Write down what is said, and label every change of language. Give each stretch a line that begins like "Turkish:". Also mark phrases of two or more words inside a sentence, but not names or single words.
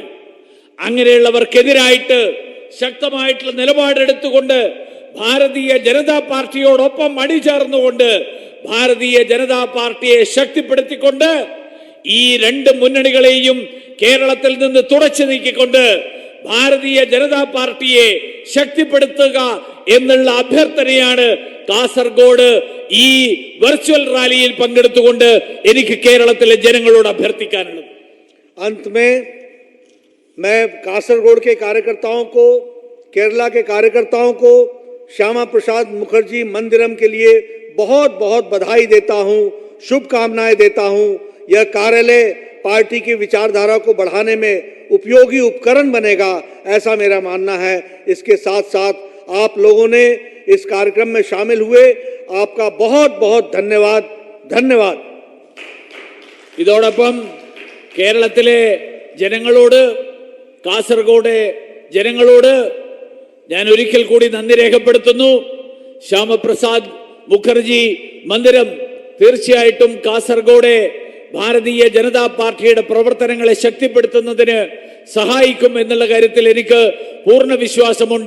Malayalam: അങ്ങനെയുള്ളവർക്കെതിരായിട്ട് ശക്തമായിട്ടുള്ള നിലപാടെടുത്തുകൊണ്ട് ഭാരതീയ ജനതാ പാർട്ടിയോടൊപ്പം അണിചേർന്നുകൊണ്ട് ഭാരതീയ ജനതാ പാർട്ടിയെ ശക്തിപ്പെടുത്തിക്കൊണ്ട് ഈ 2 മുന്നണികളെയും കേരളത്തിൽ നിന്ന് തുടച്ചു നീക്കിക്കൊണ്ട് ഭാരതീയ ജനതാ പാർട്ടിയെ ശക്തിപ്പെടുത്തുക എന്നുള്ള അഭ്യർത്ഥനയാണ് കാസർഗോഡ് ഈ
English: virtual rally
Malayalam: പങ്കെടുത്തുകൊണ്ട് എനിക്ക് കേരളത്തിലെ ജനങ്ങളോട് അഭ്യർത്ഥിക്കാനുള്ളത്.
Hindi: अंत में मैं कासरगोड के कार्यकर्ताओं को, केरला के कार्यकर्ताओं को श्यामा प्रसाद मुखर्जी मंदिरम के लिए बहुत बहुत बधाई देता हूं, शुभकामनाएं देता हूं. यह कार्यालय पार्टी की विचारधारा को बढ़ाने में उपयोगी उपकरण बनेगा, ऐसा मेरा मानना है. इसके साथ साथ आप लोगों ने इस कार्यक्रम में शामिल हुए, आपका बहुत बहुत धन्यवाद. धन्यवाद.
Malayalam: ഇതോടൊപ്പം കേരളത്തിലെ ജനങ്ങളോട്, കാസർഗോഡ് ജനങ്ങളോട് ഞാൻ ഒരിക്കൽ കൂടി നന്ദി രേഖപ്പെടുത്തുന്നു. ശ്യാമപ്രസാദ് മുഖർജി മന്ദിരം തീർച്ചയായിട്ടും കാസർഗോഡ് ഭാരതീയ ജനതാ പാർട്ടിയുടെ പ്രവർത്തനങ്ങളെ ശക്തിപ്പെടുത്തുന്നതിന് സഹായിക്കും എന്നുള്ള കാര്യത്തിൽ എനിക്ക് പൂർണ്ണ വിശ്വാസമുണ്ട്.